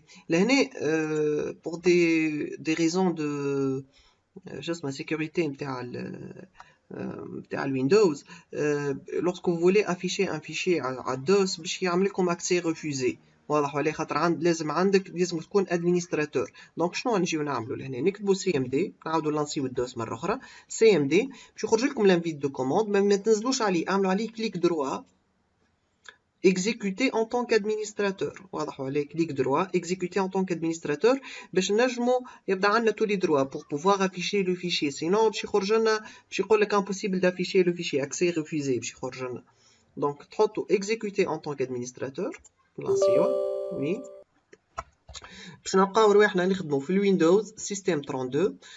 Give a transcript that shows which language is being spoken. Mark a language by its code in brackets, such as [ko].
[fr] لهنا pour des raisons de ma sécurité نتاع Windows, lorsque vous voulez afficher un fichier à DOS [ar] باش يعمل لكم [fr] accès refusé. [ar] واضح ولا خاطر لازم تكون ادمينستراتور. دونك شنو نجيو نعملوا لهنا؟ نكتبوا CMD، نعاودوا نلانسيو الدوس مره اخرى CMD باش يخرج لكم لانفيت دو كوموند، ما تنزلوش عليه، اعملوا عليه كليك دروا [fr] exécuter en tant qu'administrateur. [ar] واضح ولا كليك دروا [fr] exécuter en tant qu'administrateur [ar] باش نجموا يبدا عندنا [fr] tous les droits pour pouvoir afficher le fichier. [ar] sinon باش يخرج لنا باش يقول لك [fr] impossible d'afficher le fichier accès refusé [ar] باش يخرج لنا. دونك تحطوا [fr] exécuter en tant qu'administrateur [ar] نلانسيوه وي باش نلقاو رواحنا نخدمو في الويندوز سيستم 32.